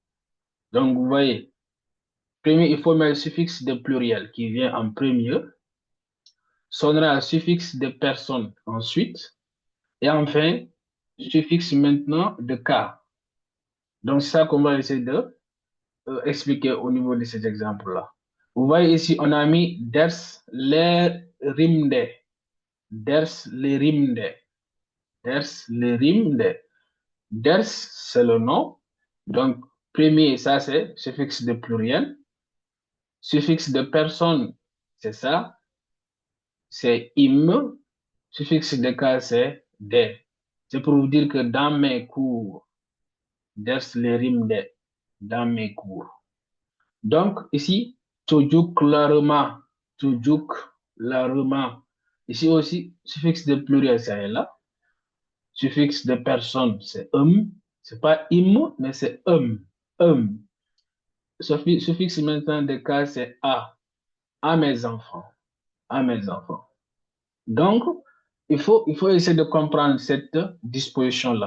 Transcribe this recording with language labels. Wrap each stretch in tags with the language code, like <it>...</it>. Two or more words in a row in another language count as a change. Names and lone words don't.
<fr>Donc, vous voyez, premier, il faut mettre le suffixe de pluriel qui vient en premier. sonnera suffixe de personne ensuite, et enfin, suffixe maintenant de cas. Donc, c'est ça qu'on va essayer de expliquer au niveau de ces exemples-là. Vous voyez ici, on a mis</fr> <tr>ders lerimde. Ders lerimde. Ders lerimde.</tr> <fr>Ders, c'est le nom. Donc, premier, ça, c'est suffixe de pluriel. Suffixe de personne, c'est ça. C'est im. Suffixe de cas, c'est de. C'est pour vous dire que dans mes cours,</fr> <tr>ders lerimde,</tr> <fr>dans mes cours. Donc, ici,</fr> <tr>çocuk larıma, çocuk larıma.</tr> <fr>Ici aussi, suffixe de pluriel, c'est là. Suffixe de personne, c'est C'est pas im, mais c'est um. Suffixe maintenant de cas, c'est a. À mes enfants. À mes enfants. Donc, il faut essayer de comprendre cette disposition-là.</fr>